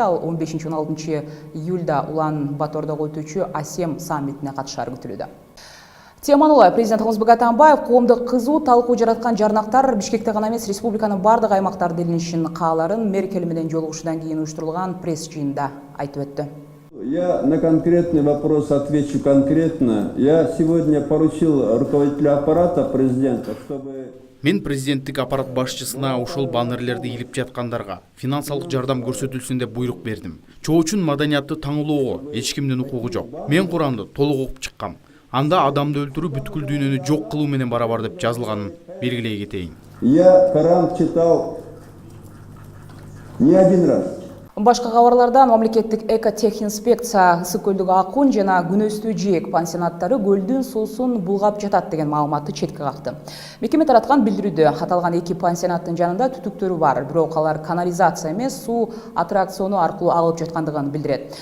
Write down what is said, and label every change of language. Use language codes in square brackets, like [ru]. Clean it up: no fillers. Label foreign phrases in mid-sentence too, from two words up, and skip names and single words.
[ky] Ал 15-16 июлда Улан Батордогу өтүүчү АСЕМ саммитине катышары күтүлүүдө. Маанилүү, президент Алмазбек Атамбаев коомдук кызуу талкуу жараткан жарнактар Бишкекте гана эмес, республиканын бардык аймактарында илинишин кааларын Меркель менен жолугушуудан кийин уюштурулган пресс жыйында айтып өттү. [ru] Я на конкретный вопрос отвечу конкретно. Я сегодня поручил руководителю аппарата президента, чтобы... [ky] Мен президенттик аппарат башчысына ошол баннерлерди илип жаткандарга финансылык жардам көрсөтүлсүн деп буйрук бердим. Чоо үчүн маданиятты таңылоого эч кимдин укугу жок. Мен Куранды толук окуп чыккам. Анда адамды өлтүрүү бүткүл дүйнөнү жок кылуу менен барабар деп жазылганын белгилей кетейин. [ru] Я Коран читал не один раз. [ky] Башка кабарлардан мамлекеттик экотехинспекция ысык көлдөгү акун жана күнөстүү жээк пансионаттары көлдүн суусун булгап жатат деген маалыматты четке какты. Мекеме тараткан билдирүүдө аталган 2 пансионаттын жанында түтүктөрү бар, бирок алар канализация эмес, суу аттракциону аркылуу агып жаткандыгын билдирет.